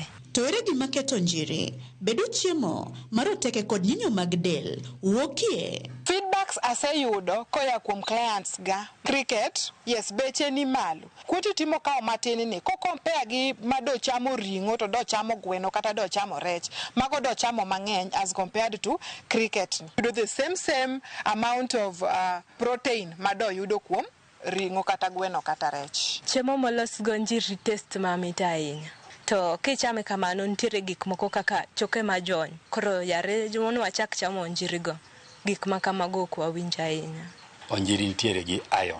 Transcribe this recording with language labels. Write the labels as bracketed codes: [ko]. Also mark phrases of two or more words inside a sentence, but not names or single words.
[luo] To ere gima keto onjiri bedo chiemo maroteke kod nyinyo mag del wuokie? Feedbacks aseyudo koya kuom clients ga. [en] Cricket, yes, [luo] beche ni malo. Kwoti timo kao matini ni, ko compare gi mado chamo ringo to do chamo gweno kata do chamo rech. Mago do chamo mang'eny [en] as compared to cricket. You do the same amount of protein [luo] mado yudo kuom ringo kata gweno kata rech. Chiemo molos go onjiri taste mamit ahinya. To kichame kamano nitiere gik moko kaka choke majony. Koro yare jomono wachak chamo onjiri go. Gik makamago kwa winja ahinya. Onjiri nitiere gi iron.